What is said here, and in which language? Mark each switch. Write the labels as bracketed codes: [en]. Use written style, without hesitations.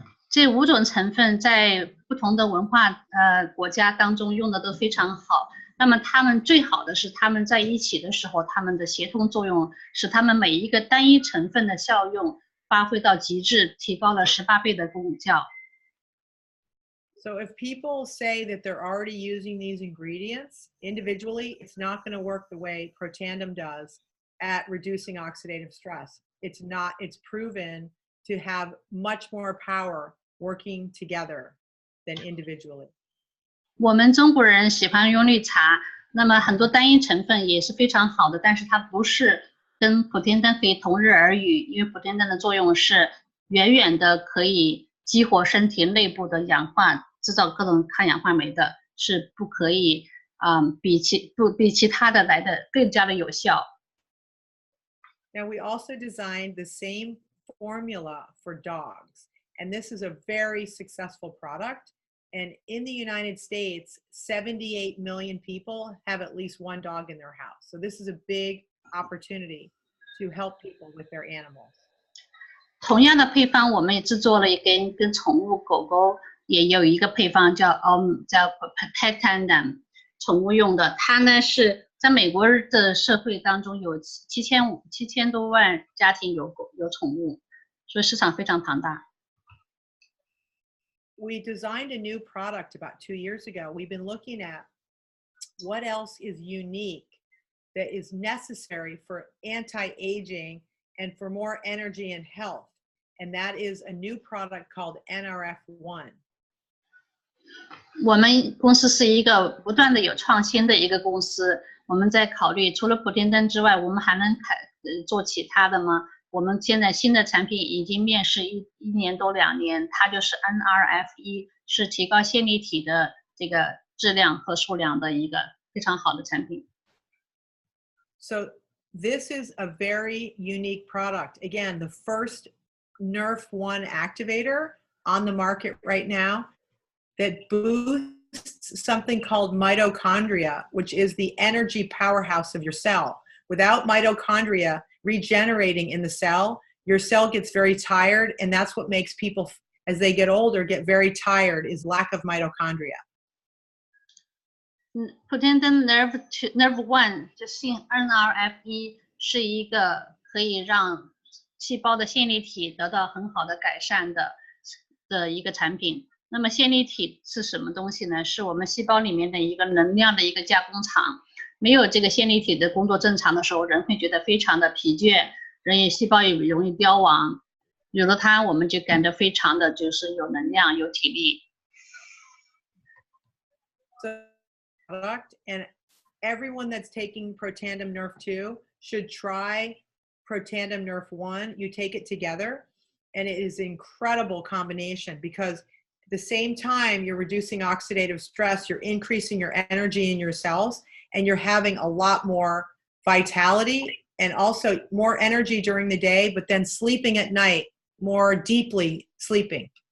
[zh] 这5种成分在不同的文化国家当中用的都非常好。那么它们最好的是它们在一起的时候，它们的协同作用使它们每一个单一成分的效用发挥到极致，提高了18倍的功效。 [en] So if people say that they're already using these ingredients individually, it's not going to work the way Protandim does at reducing oxidative stress. It's not, it's proven to have much more power working together than individually. [zh] 我们中国人喜欢用绿茶，那么很多单一成分也是非常好的，但是它不是跟普天灯可以同日而语，因为普天灯的作用是远远的可以激活身体内部的氧化，制造各种抗氧化酶的，是不可以比其他的来的更加的有效。 [en] Now we also designed the same formula for dogs, and this is a very successful product. And in the United States, 78 million people have at least one dog in their house. So this is a big opportunity to help people with their animals. [zh] 同样的配方，我们也制作了一跟宠物狗狗也有一个配方叫 Pet Tandem 宠物用的，它呢是在美国的社会当中有7000多万家庭有宠物，所以市场非常庞大。 [en] We designed a new product about 2 years ago. We've been looking at what else is unique that is necessary for anti-aging and for more energy and health. And that is a new product called NRF1. [zh] 我们公司是一个不断的有创新的一个公司，我们在考虑除了普天灯之外，我们还能做其他的吗？我们现在新的产品已经面世1年多2年，它就是 NRF1， 是提高线粒体的这个质量和数量的一个非常好的产品。 [en] So this is a very unique product. Again, the first NRF1 activator on the market right now that boosts something called mitochondria, which is the energy powerhouse of your cell. Without mitochondria regenerating in the cell, your cell gets very tired, and that's what makes people, as they get older, get very tired, is lack of mitochondria. [zh] 普天灯 Nerve1 就是 NRF1 是一个可以让细胞的线粒体得到很好的改善的一个产品。那么线粒体是什么东西呢？是我们细胞里面的一个能量的一个加工厂。没有这个线粒体的工作正常的时候，人会觉得非常的疲倦，细胞也容易凋亡。有了它，我们就感到非常的就是有能量、有体力。 [en] Product, and everyone that's taking Protandim Nerf2 should try Protandim Nerf1. You take it together, and it is an incredible combination because at the same time you're reducing oxidative stress, you're increasing your energy in your cells, and you're having a lot more vitality and also more energy during the day, but then sleeping at night, more deeply sleeping.